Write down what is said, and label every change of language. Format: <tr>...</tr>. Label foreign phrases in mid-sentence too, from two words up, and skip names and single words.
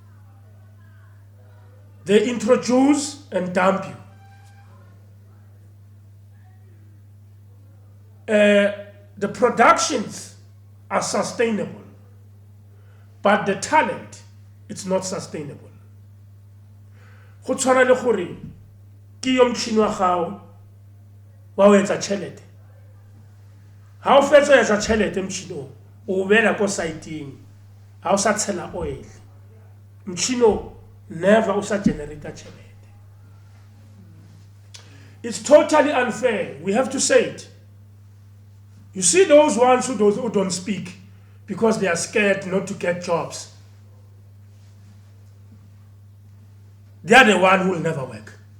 <en>They introduce and dump you. The productions are sustainable, but the talent, it's not sustainable.</en> <nso>Go tshwana le gore ke yo mtšhini wa gago wa o etsa tšhelete. Ha o fetsa etsa tšhelete mtšhini o bela ko saeteng, ha o sa tshela oil. Mtšhini never o sa generate tšhelete.</nso> <en>It's totally unfair. We have to say it. You see those ones who don't speak because they are scared not to get jobs. They are the one who will never work.</en>